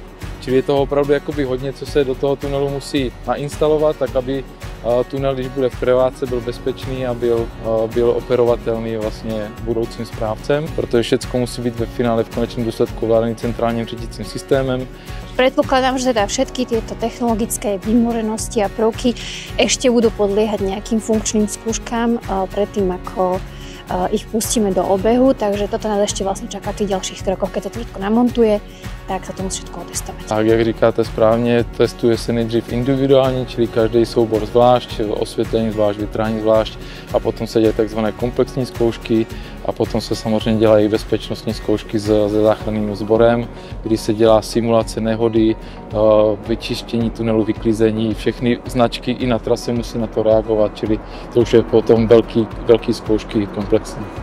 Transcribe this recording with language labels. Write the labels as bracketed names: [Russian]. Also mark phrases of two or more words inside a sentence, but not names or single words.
[Czech] Čili je toho opravdu jakoby hodně, co se do toho tunelu musí nainstalovat, tak aby tunel, když bude v prevádce, byl bezpečný a byl operovatelný vlastně budoucím správcem, protože všechno musí být ve finále v konečnom důsledku ovládaný centrálním řídícím systémem. [Slovak] Predpokladám, že teda všetky tieto technologické vymoženosti a prvky ešte budú podliehať nejakým funkčným skúškám predtým, ako ich pustíme do obehu, takže toto nás ešte vlastne čaká v tých ďalších krokoch, keď to všetko namontuje, tak sa to musí všetko otestovať. [Czech] Tak, jak říkáte správně, testuje se nejdřív individuálně, čili každý soubor zvlášť, osvětlení zvlášť, vytrání zvlášť a potom se dělají takzvané komplexní zkoušky a potom se samozřejmě dělají bezpečnostní zkoušky se záchranným sborem, kdy se dělá simulace nehody, vyčištění tunelu, vyklízení, všechny značky i na trase musí na to reagovat, čili to už je potom velký zkoušky komplexní.